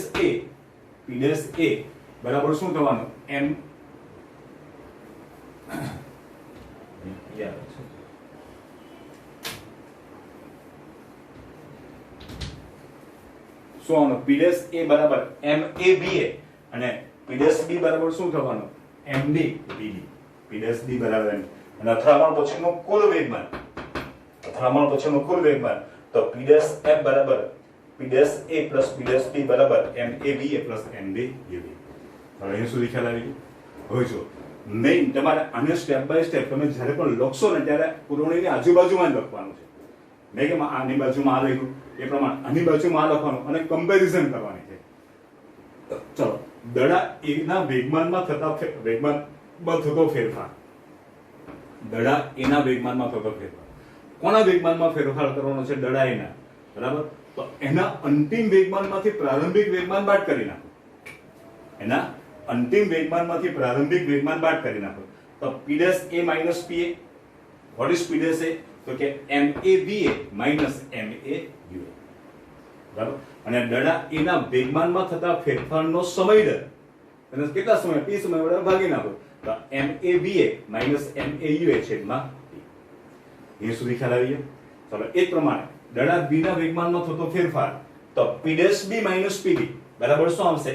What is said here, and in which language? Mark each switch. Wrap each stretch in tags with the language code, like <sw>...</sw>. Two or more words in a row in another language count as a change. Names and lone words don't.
<gu>A બરાબર શું થવાનું M શું આવવાનું P' A બરાબર MABA અને P' B બરાબર શું થવાનું MBBB P' B બરાબર અને અથડામણ પછીનું કુલ વેગમાન અથડામણ પછીનું કુલ વેગમાન તો p' f બરાબર p' a plus p' b બરાબર ma va plus mb uv. હવે અહીં સુધી ખ્યાલ આવી ગયો. હવે જો મેઇન તમારે આને</gu> <en>step by step</en> <gu>તમે જ્યારે પણ લખશો ને ત્યારે પુરવણીની આજુબાજુમાં જ લખવાનું છે. મેં કે આની બાજુમાં આ લખ્યું એ પ્રમાણે આની બાજુમાં આ લખવાનું અને કમ્પેરિઝન કરવાની છે. ચલો દડા એના વેગમાનમાં થતો ફેરફાર, દડા એના વેગમાનમાં થતો ફેરફાર, કોના વેગમાનમાં ફેરફાર કરવાનો છે? દડા એના, બરાબર. તો એના અંતિમ વેગમાનમાંથી પ્રારંભિક વેગમાન બાદ કરી નાખો. એના અંતિમ વેગમાનમાંથી પ્રારંભિક વેગમાન બાદ કરી નાખો તો p' a minus pa.</gu> <en>what is p' a?</en> <gu>તો કે ma va minus ma uva, બરાબર. અને દડા એના વેગમાનમાં થતા ફેરફારનો સમય દર અને કેટલા સમય t સમય વડે ભાગી નાખો તો ma va minus ma uva છેદમાં t. એ સુધી ખ્યાલ આવી ગયો. ચલો એ પ્રમાણે દડા b ના વેગમાનમાં થતો ફેરફાર તો p' b minus pb બરાબર શું આવશે?</gu>